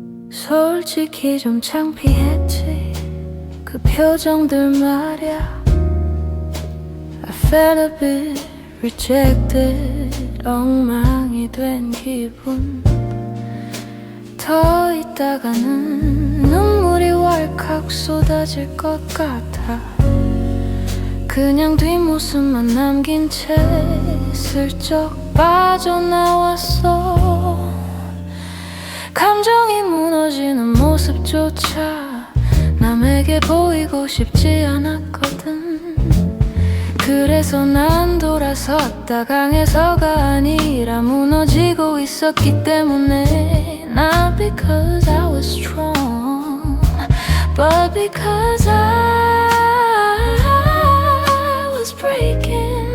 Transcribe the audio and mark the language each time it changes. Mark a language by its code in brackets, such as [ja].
[ko] 솔직히 좀 창피했지 그 표정들 말야. [en] I felt a bit rejected, [ko] 엉망이 된 기분. 더 있다가는 눈물이 왈칵 쏟아질 것 같아. 그냥 뒷모습만 남긴 채 슬쩍 빠져나왔어. 감정이 무너지는 모습조차 남에게 보이고 싶지 않았거든. 그래서 난 돌아섰다. 강해서가 아니라 무너지고 있었기 때문에. [en] Not because I was strong, but because I was breaking.